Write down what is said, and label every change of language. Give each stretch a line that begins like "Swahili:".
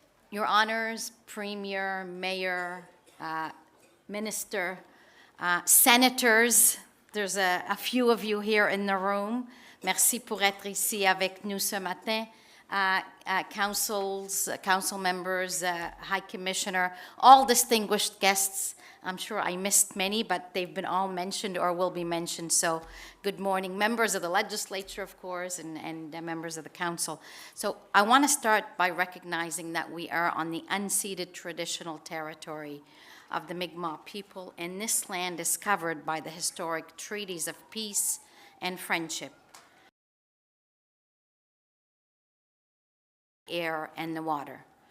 English: Your Honors, Premier, Mayor, Minister, Senators, there's a few of you here in the room.
French: Merci pour être ici avec nous ce matin.
English: Council members, High Commissioner, all distinguished guests. I'm sure I missed many, but they've been all mentioned or will be mentioned. So good morning, members of the legislature, of course, and members of the council. So I want to start by recognizing that we are on the unceded traditional territory of the Mi'kmaq people, and this land is covered by the historic treaties of peace and friendship, air, and the water.